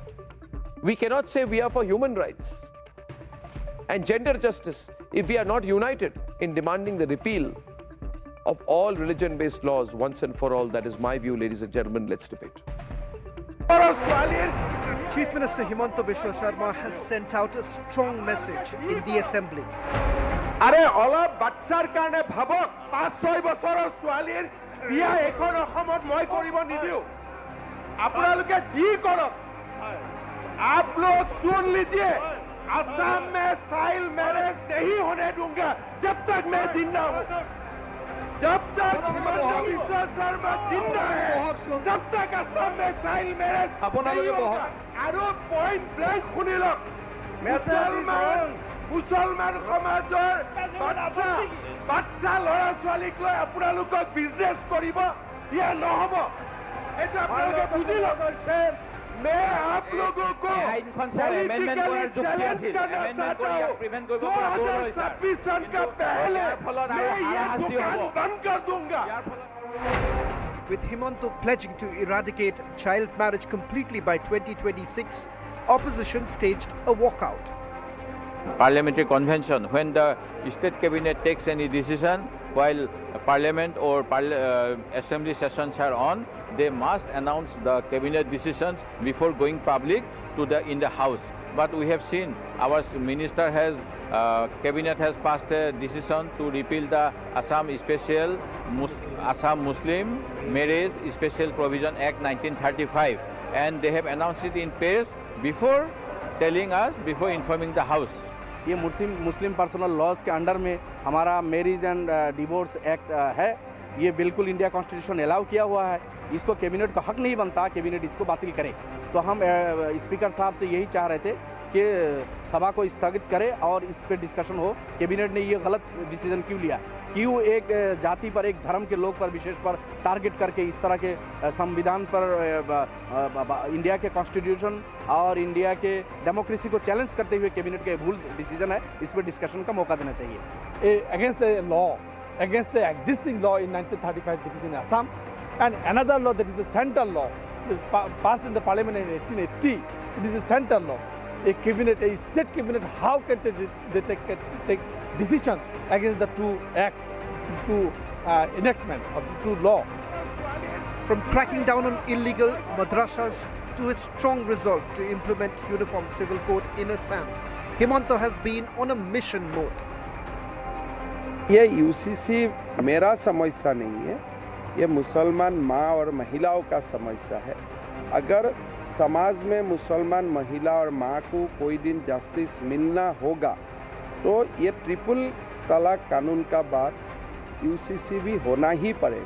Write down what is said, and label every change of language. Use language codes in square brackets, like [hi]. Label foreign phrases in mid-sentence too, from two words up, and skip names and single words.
[en] We cannot say we are for human rights and gender justice if we are not united in demanding the repeal of all religion-based laws once and for all. That is my view, ladies and gentlemen. Let's debate. Chief Minister Himanta Biswa Sarma has sent out a strong message in the assembly. [as] আরে অলপ বাচ্চাৰ কাৰণে ভাবক 5-6 বছৰৰ ছোৱালীৰ বিয়া এখন অসমত মই কৰিব নিদিও আপোনালোকে যি কৰক [hi] आप लोग सुन लीजिए असम में [en] child marriage [hi] नहीं होने दूंगा जब तक मैं जिंदा हूँ जब तक हिमंता बिस्वा शर्मा जिंदा है तब तक असम में [en] child marriage [hi] नहीं होगा [as] আৰু পইণ্ট ব্লেংক শুনি লওক মুছলমান সমাজৰ বাচ্চা ল'ৰা ছোৱালীক লৈ আপোনালোকক বিজনেছ কৰিব ইয়া নহ'ব এটা আপোনালোকে বুজি লওক [hi] मैं आप लोगों को [en] politically challenge [hi] करना चाहता हूँ 2026 सन का पहले मैं ये दुकान बंद कर दूंगा [en] With Himanta pledging to eradicate child marriage completely by 2026, opposition staged a walkout. Parliamentary convention, when the state cabinet takes any decision while parliament or assembly sessions are on, they must announce the cabinet decisions before going public to in the house. But we have seen our minister has cabinet has passed a decision to repeal the Assam Muslim Marriage Special Provision Act 1935, and they have announced it in press before telling us, before informing the house. [hi] ये [en] Muslim personal laws [hi] के अंडर में हमारा [en] marriage and divorce act [hi] है। ये बिल्कुल [en] India constitution allow [hi] किया हुआ है। इसको कैबिनेट का हक नहीं बनता कैबिनेट इसको बातिल करे। तो हम स्पीकर साहब से यही चाह रहे थे कि सभा को स्थगित करे और इस पर डिस्कशन हो। कैबिनेट ने ये गलत डिसीजन क्यों लिया, क्यों एक जाति पर, एक धर्म के लोग पर विशेष पर टारगेट करके इस तरह के संविधान पर, इंडिया के कॉन्स्टिट्यूशन और इंडिया के डेमोक्रेसी को चैलेंज करते हुए कैबिनेट का भूल डिसीजन है। इस पर डिस्कशन का मौका देना चाहिए। [en] Against the law, against the existing law in 1935 that is in Assam, and another law that is the central law passed in the parliament in 1880, it is the central law. A cabinet, a state cabinet, how can they take decision against the two acts, two enactment of the two law? From cracking down on illegal madrasas to a strong resolve to implement uniform civil code in Assam, Himanta has been on a mission mode. [hi] ये यूसीसी मेरा समस्या नहीं है, ये मुसलमान माँ और महिलाओं का समस्या है। अगर समाज में मुसलमान महिला और माँ को कोई दिन जस्टिस मिलना होगा तो ये ट्रिपल तलाक कानून का बाद यूसीसी भी होना ही पड़ेगा।